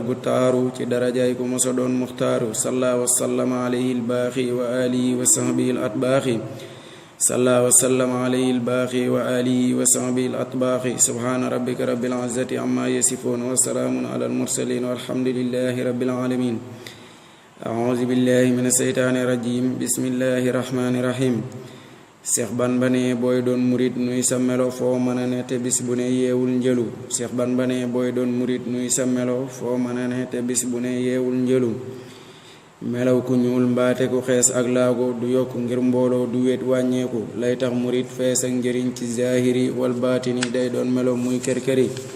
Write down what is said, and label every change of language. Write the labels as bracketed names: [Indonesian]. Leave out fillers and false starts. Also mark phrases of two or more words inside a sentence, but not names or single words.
[Wolof] gu taaru ci darajay ku moso doon muxtaaru [Arabic] صلى وسلم عليه الباقي وعلى آله وصحبه الأتباعي صلى وسلم عليه الباقي وعلى آله وصحبه الأتباعي salla wa sallama alayhi albaaxi wa alihi wa sahbihi al atbaaxi سبحان ربك رب العزة عما يصفون وسلام على المرسلين والحمد لله رب العالمين أعوذ بالله من الشيطان الرجيم بسم الله الرحمن [Wolof] الرحيم Seex Bamba ne booy doon murit nuy sa melo foo mën a ne te bis bu ne yeewul njëlu Seex Bamba ne booy doon murit nuy sa melo foo mën a ne te bis bu ne yeewul njëlu melaw ku ñuul mbaate ku xees ak laago du yokk ngir mbooloo du wéet wàññeeku lay tax murit fees ak njëriñ ci zahiri wal baatini day doon melaw muy kër-këri